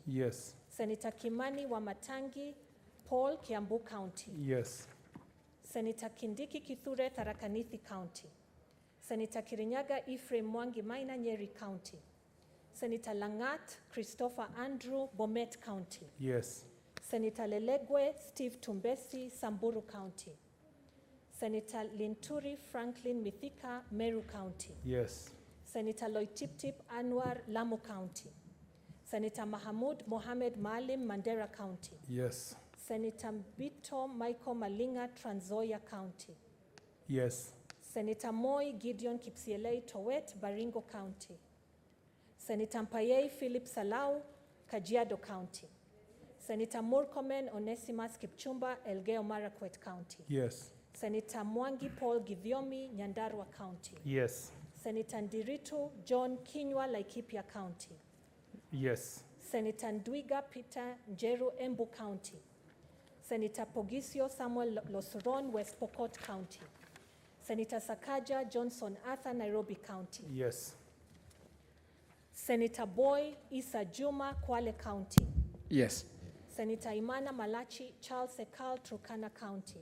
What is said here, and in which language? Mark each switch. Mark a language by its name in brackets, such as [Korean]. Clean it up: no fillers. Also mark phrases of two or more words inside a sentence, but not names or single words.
[English] Yes. Senator Kimani Wamatangi Paul Kiambu County. Yes. Senator Kindiki Kithure Tharaka Nithi County. Senator Kirinyaga Ephraim Mwangi Maina Nyeri County. Senator Langat Christopher Andrew Bomet County. Yes. Senator Lelegwe Steve Tumbesi Samburu County. Senator Linturi Franklin Mithika Meru County. Yes. Senator Loitiptip Anwar Lamu County. Senator Mahamud Mohamed Maalim Mandera County. Yes. Senator Bito Michael Malinga Trans Nzoia County. Yes. Senator Moi Gideon Kipsielei Towet Baringo County. Senator Mpayei Philip Salau Kajiado County. Senator Murkomen Onesimus Kipchumba Elgeyo Marakwet County. Yes. Senator Mwangi Paul Githiomi Nyandarua County. Yes. Senator Ndiritu John Kinywa Laikipia County. Yes. Senator Ndwiga Peter Njeru Embu County. Senator Pogisio Samuel Losuron West Pokot County. Senator Sakaja Johnson Arthur Nairobi County. Yes. Senator Boy Issa Juma, Kwale County. Yes. Senator Imana Malachi Charles Ekal, Turkana County.